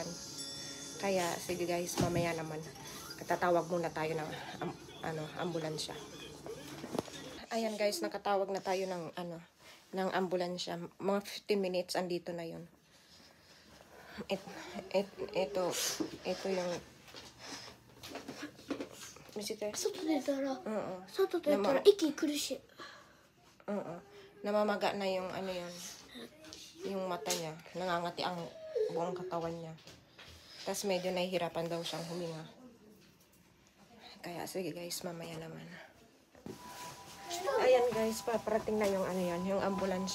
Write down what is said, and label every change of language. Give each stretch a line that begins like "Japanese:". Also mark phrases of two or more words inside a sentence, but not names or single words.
Filipino: Kaya sige guys, mamaya naman tatawag muna tayo ng ambulansya. Ayan guys, nakatawag na tayo ng ambulansya. Mga 15 minutes andito na 'yon. Ito yung Misite.
Japanese: 外出たら、外出たら息苦しい。
Filipino: namamaga na yung yung mata niya, nangangati ang buong katawan niya, tapos medyo nahihirapan daw siyang huminga. Kaya sige guys, mamaya naman. Ayan guys, paparating na yung yung ambulansya.